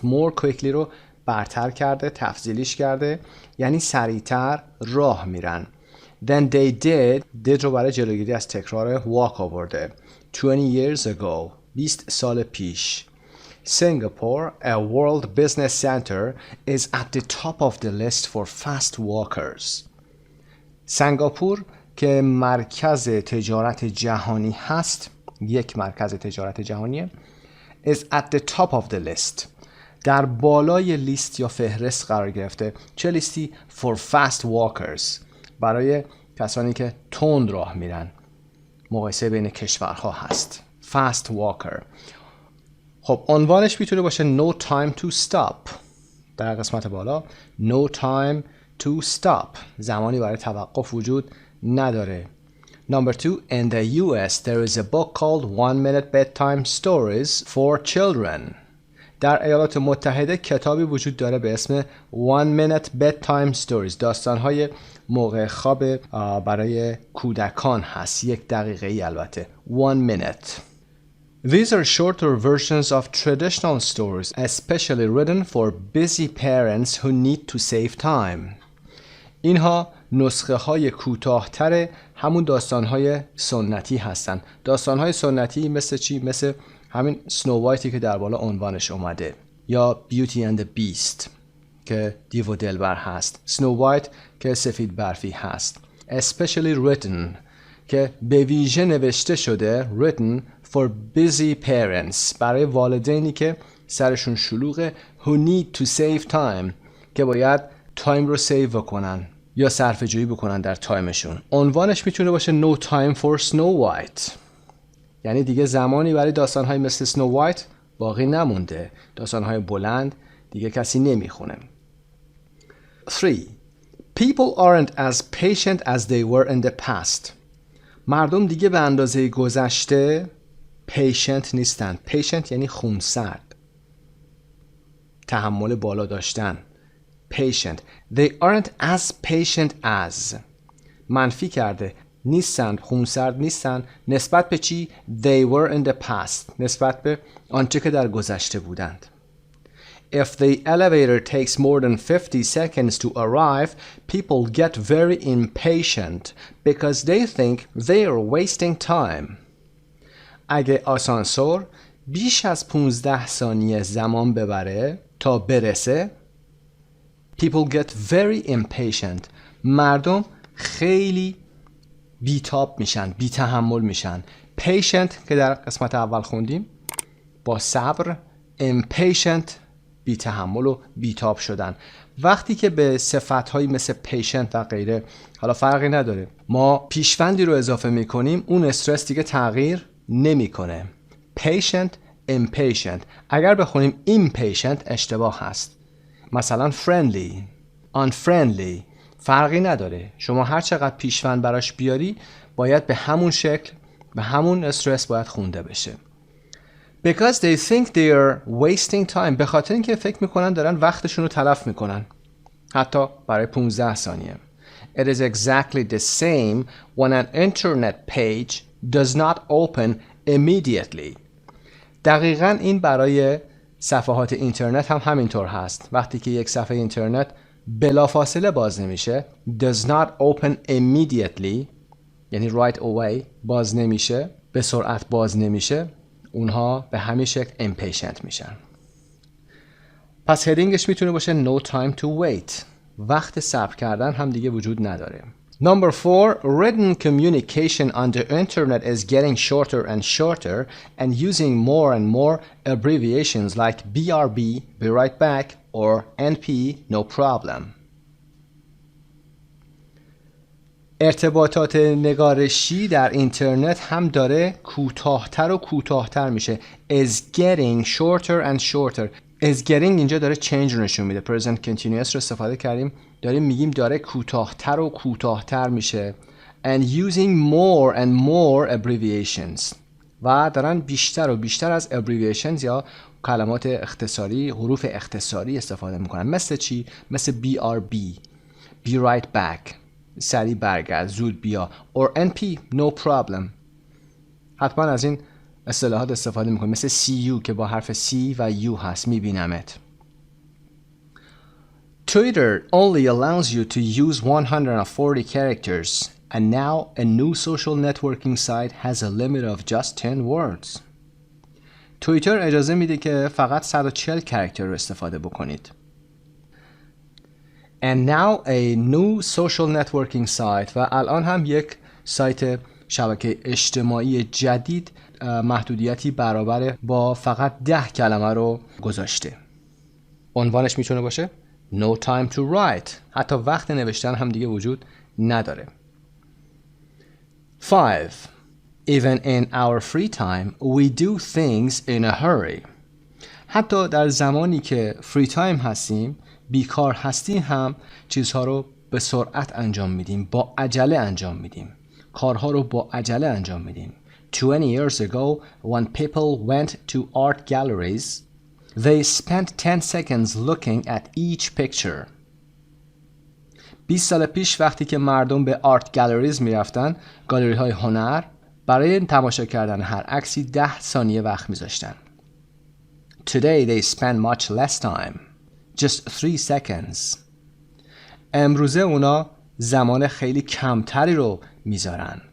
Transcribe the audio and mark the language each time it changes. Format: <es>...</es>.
<en>more quickly</en> <fa>رو برتر کرده، تفضیلیش کرده، یعنی سریعتر راه میرن.</fa> <en>Then they did</en> <fa>رو برای جلوگیری از تکرار walk آورده.</fa> <en>20 years ago</en> <fa>20 سال پیش.</fa> <en>Singapore, a world business center, is at the top of the list for fast walkers.</en> <fa>سنگاپور که مرکز تجارت جهانی هست، یک مرکز تجارت جهانیه،</fa> <en>is at the top of the list.</en> <fa>در بالای لیست یا فهرست قرار گرفته. چه لیستی؟</fa> <en>For fast walkers.</en> <fa>برای کسانی که تند راه میرن. مقایسه بین کشورها هست.</fa> <en>Fast walker.</en> <fa>خب عنوانش میتونه باشه</fa> <en>No time to stop.</en> <fa>در قسمت بالا</fa> <en>No time to stop.</en> <fa>زمانی برای توقف وجود نداره.</fa> <en>Number 2. In the US there is a book called 1 minute bedtime stories for children.</en> <fa>در ایالات متحده کتابی وجود داره به اسم</fa> <en>1 minute bedtime stories.</en> <fa>داستان‌های موقع خواب برای کودکان هست. 1 دقیقه ای البته.</fa> <en>1 minute. These are shorter versions of traditional stories, especially written for busy parents who need to save time.</en> <fa>اینها نسخه های کوتاه‌تر همون داستان‌های سنتی هستن. داستان‌های سنتی مثل چی؟ مثل همین سنو وایتی که در بالا عنوانش اومده یا بیوتی اند بیست که دیو و دلبر هست. سنو وایت که سفید برفی هست.</fa> <en>Especially written</en> <fa>که به ویژه نوشته شده.</fa> <en>Written for busy parents</en> <fa>برای والدینی که سرشون شلوغه.</fa> <en>Who need to save time</en> <fa>که باید تایم رو سیو بکنن یا صرفه جویی بکنن در تایمشون. عنوانش میتونه باشه</fa> <en>No time for Snow White.</en> <fa>یعنی دیگه زمانی برای داستان‌های مثل سنو وایت باقی نمونده. داستان‌های بلند دیگه کسی نمیخونه.</fa> <en>3. People aren't as patient as they were in the past.</en> <fa>مردم دیگه به اندازه گذشته patient نیستن. patient یعنی خونسرد. تحمل بالا داشتن. patient.</fa> <en>They aren't as patient as.</en> <fa>منفی کرده. نیستن، خونسرد نیستن. نسبت به چی؟</fa> <en>They were in the past.</en> <fa>نسبت به آنچه که در گذشته بودند.</fa> <en>If the elevator takes more than 50 seconds to arrive, people get very impatient because they think they are wasting time.</en> <fa>اگه آسانسور بیش از 15 ثانیه زمان ببره تا برسه</fa> <en>People get very impatient.</en> <fa>مردم خیلی بیتاب میشن، بی تحمل میشن. Patient که در قسمت اول خوندیم با صبر، impatient بی تحمل و بیتاب شدن. وقتی که به صفت‌هایی مثل patient و غیره، حالا فرقی نداره، ما پیشوندی رو اضافه میکنیم، اون استرس دیگه تغییر نمیکنه.</fa> <en>patient impatient.</en> <fa>اگر بخونیم impatient اشتباه هست. مثلا friendly unfriendly فرقی نداره، شما هر چقدر پیشوند براش بیاری باید به همون شکل، به همون استرس باید خونده بشه.</fa> <en>Because they think they are wasting time.</en> <fa>به خاطر اینکه فکر میکنن دارن وقتشون رو تلف میکنن، حتی برای 15 ثانیه. It is exactly the same when an internet page does not open immediately. دقیقاً این برای صفحات اینترنت هم همینطور هست. وقتی که یک صفحه اینترنت بلافاصله باز نمیشه،</fa> <en>does not open immediately</en> <fa>یعنی</fa> <en>right away</en> <fa>باز نمیشه، به سرعت باز نمیشه، اونها به همین شکل impatient میشن. پس هدینگش میتونه باشه</fa> <en>no time to wait.</en> <fa>وقت صبر کردن هم دیگه وجود نداره.</fa> <en>Number 4, written communication on the internet is getting shorter and shorter and using more and more abbreviations like BRB, be right back, or NP, no problem.</en> <fa>ارتباطات نگارشی در اینترنت هم داره کوتاه‌تر و کوتاه‌تر میشه.</fa> <en>is getting shorter and shorter.</en> <fa>is getting اینجا داره change رو نشون میده. present continuous رو استفاده کردیم، داریم میگیم داره کوتاه‌تر و کوتاه‌تر میشه.</fa> <en>and using more and more abbreviations.</en> <fa>و دارن بیشتر و بیشتر از abbreviations یا کلمات اختصاری، حروف اختصاری استفاده میکنن. مثل چی؟ مثل BRB,</fa> <en>be right back،</en> <fa>سریع برگرد، زود بیا،</fa> <en>or NP, no problem.</en> <fa>حتما از این اصطلاحات استفاده میکنیم. مثل CU که با حرف C و U هست، میبینمت.</fa> <en>Twitter only allows you to use 140 characters and now a new social networking site has a limit of just 10 words.</en> <fa>توییتر اجازه میده که فقط 140 کاراکتر رو استفاده بکنید.</fa> <en>And now a new social networking site</en> <fa>و الان هم یک سایت شبکه اجتماعی جدید محدودیتی برابر با فقط 10 کلمه رو گذاشته. عنوانش میتونه باشه</fa> <en>No time to write.</en> <fa>حتی وقت نوشتن هم دیگه وجود نداره.</fa> <en>5. Even in our free time we do things in a hurry.</en> <fa>حتی در زمانی که فری تایم هستیم، بیکار هستیم، هم چیزها رو به سرعت انجام میدیم، با عجله انجام میدیم، کارها رو با عجله انجام میدیم.</fa> <en>20 years ago when people went to art galleries they spent 10 seconds looking at each picture.</en> <fa>20 سال پیش وقتی که مردم به آرت گالریز میرفتن، گالری های هنر، برای تماشا کردن هر عکسی 10 ثانیه وقت میذاشتن.</fa> <en>Today they spend much less time. Just 3 seconds.</en> <fa>امروزه اونا زمان خیلی کمتری رو میذارن.</fa>